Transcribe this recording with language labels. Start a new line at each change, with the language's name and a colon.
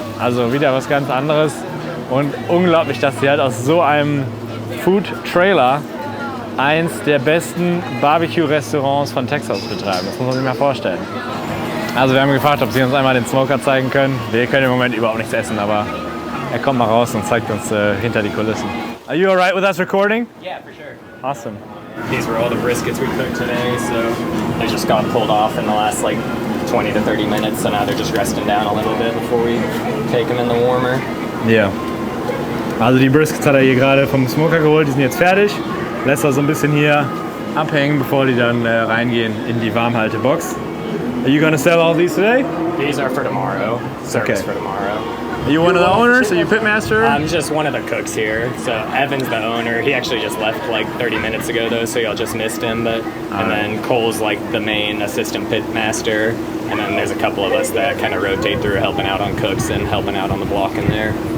German: Also wieder was ganz anderes. Und unglaublich, dass sie halt aus so einem Food-Trailer eins der besten Barbecue-Restaurants von Texas betreiben. Das muss man sich mal vorstellen. Also wir haben gefragt, ob sie uns einmal den Smoker zeigen können. Wir können im Moment überhaupt nichts essen, aber er kommt mal raus und zeigt uns hinter die Kulissen.
English: Are you alright with us recording? Yeah, for sure. Awesome. These were all the briskets we cooked today, so they just got pulled off in the last like 20 to 30 minutes, so now they're just resting down a little bit before we take them in the warmer.
German: Ja. Also die Briskets hat er hier gerade vom Smoker geholt, die sind jetzt fertig. Lässt er so ein bisschen hier abhängen, bevor die dann reingehen in die Warmhaltebox.
English: Are you gonna sell all these today? These are for tomorrow. Service Okay. for tomorrow. Are you one of the owners? Are you pitmaster? I'm just one of the cooks here. So Evan's the owner. He actually just left like 30 minutes ago though, so y'all just missed him. But and then Cole's like the main assistant pit master, and then there's a couple of us that kind of rotate through helping out on cooks and helping out on the block in there.